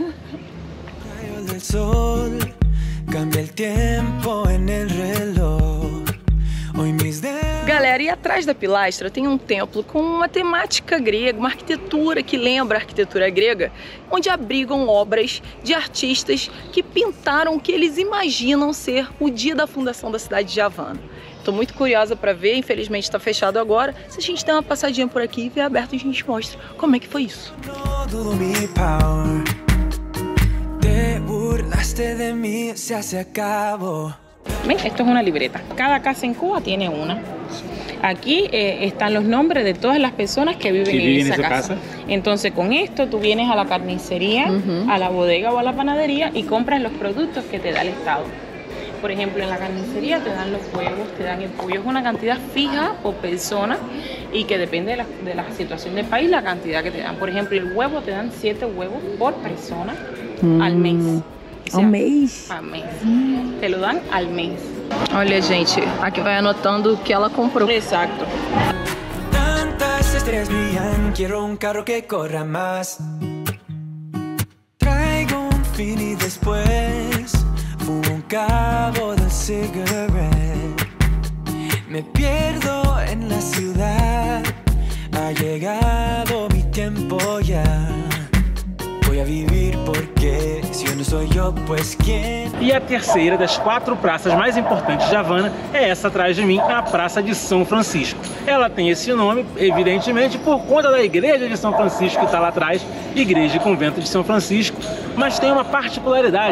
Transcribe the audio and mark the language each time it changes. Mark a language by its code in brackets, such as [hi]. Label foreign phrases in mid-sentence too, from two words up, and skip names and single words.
[pt] Galera, e atrás da pilastra tem um templo com uma temática grega, uma arquitetura que lembra a arquitetura grega, onde abrigam obras de artistas que pintaram o que eles imaginam ser o dia da fundação da cidade de Havana. Estou muito curiosa para ver, infelizmente está fechado agora. Se a gente der uma passadinha por aqui e ver aberto, a gente mostra como é que foi isso. [es] ¿Ven? Esto es una libreta. Cada casa en Cuba tiene una. Aquí están los nombres de todas las personas que viven en esa casa. Entonces con esto tú vienes a la carnicería, a la bodega o a la panadería y compras los productos que te da el Estado. Por ejemplo, en la carnicería te dan los huevos, te dan el pollo. Es una cantidad fija por persona y que depende de la situación del país, la cantidad que te dan. Por ejemplo, el huevo te dan 7 huevos por persona al mes. O sea, [pt] ao mês? [es] Al mes. Te lo dan al mes. [pt] Olha, gente, aqui vai anotando o que ela comprou. [es] Exacto. Tantas estrellas brillan, quiero un carro que corra más. Traigo un fin y después fumo un cabo de cigarette. Me pierdo en la ciudad, ha llegado mi tiempo ya. Voy a vivir porque [pt] se eu não sou eu, pues quem? E a terceira das 4 praças mais importantes de Havana é essa atrás de mim, a Praça de São Francisco. Ela tem esse nome, evidentemente, por conta da igreja de São Francisco que está lá atrás, Igreja e Convento de São Francisco, mas tem uma particularidade.